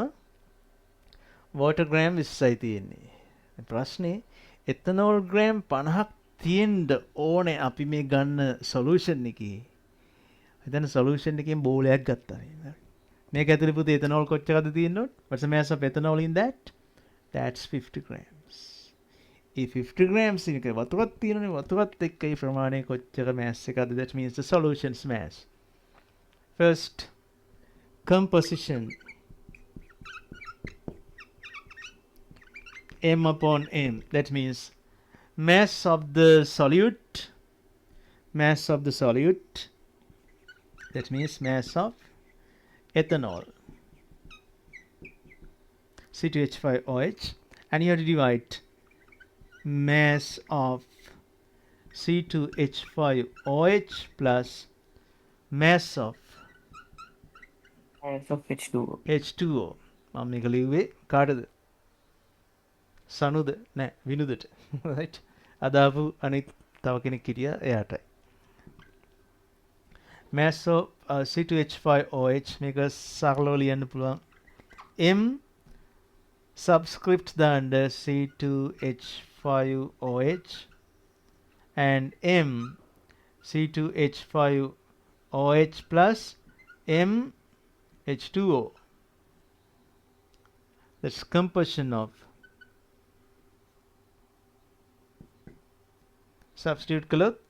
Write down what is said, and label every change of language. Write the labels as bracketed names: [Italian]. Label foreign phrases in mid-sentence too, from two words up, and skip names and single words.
[English] water gram [Sinhala] 20යි තියෙන්නේ. ප්‍රශ්නේ [English] ethanol gram [Sinhala] 50ක් තියෙන්න ඕනේ අපි මේ ගන්න solution එකේ. හිතන්න solution එකෙන් බෝලයක් ගත්තා නේ. මේක ඇතුලේ පුතේ ethanol කොච්චරද තියෙන්න ඕනේ? [English] What's the mass of ethanol in that? That's 50 grams. [Sinhala] ඒ 50 grams එක වතුරක් තියෙනනේ වතුරත් එක්ක ඒ ප්‍රමාණය කොච්චර mass එකක්ද? [English] That means the solution's mass. First, composition. M upon M. That means mass of the solute. Mass of the solute. That means mass of ethanol. C2H5OH. And you have to divide mass of C2H5OH plus mass of H2O. H2O. [Sinhala] මම මේක ලිව්වේ කාටද? සනුද? නෑ විනුදට. right. අදාපු අනිත් තව කෙනෙක් හිටියා එයාටයි. [English] mass of C2H5OH [Sinhala] මේක සරලව ලියන්න පුළුවන් [English] M subscript දාන්න C2H5OH and M C2H5OH plus M H2O. That's composition of. Substitute cloth.